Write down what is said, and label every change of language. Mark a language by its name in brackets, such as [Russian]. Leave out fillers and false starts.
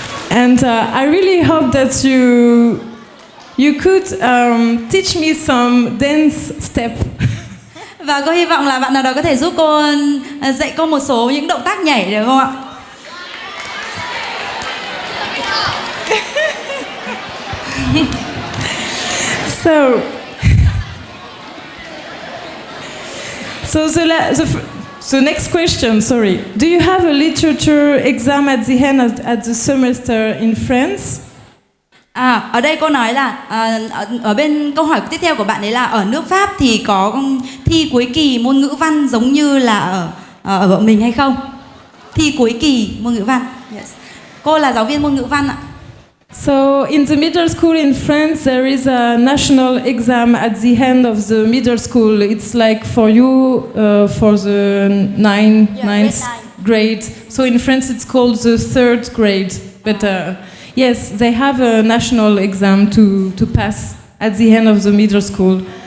[English] And I really hope that you could teach me some dance step. [Vietnamese] Và cô hy vọng là bạn nào đó có thể giúp cô dạy cô một số những động tác nhảy được không ạ? [English] So the next question, sorry. Do you have a literature exam at the end at the semester in France? [Vietnamese] Ở đây cô nói là ở bên câu hỏi tiếp theo của bạn ấy là ở nước Pháp thì có thi cuối kỳ môn ngữ văn giống như là ở bọn mình hay không? Thi cuối kỳ môn ngữ văn. Yes. Cô là giáo viên môn ngữ văn ạ. [English] So in the middle school in France there is a national exam at the end of the middle school. It's like for you for the ninth grade. So in France it's called the third grade. But yes, they have a national exam to pass at the end of the middle school.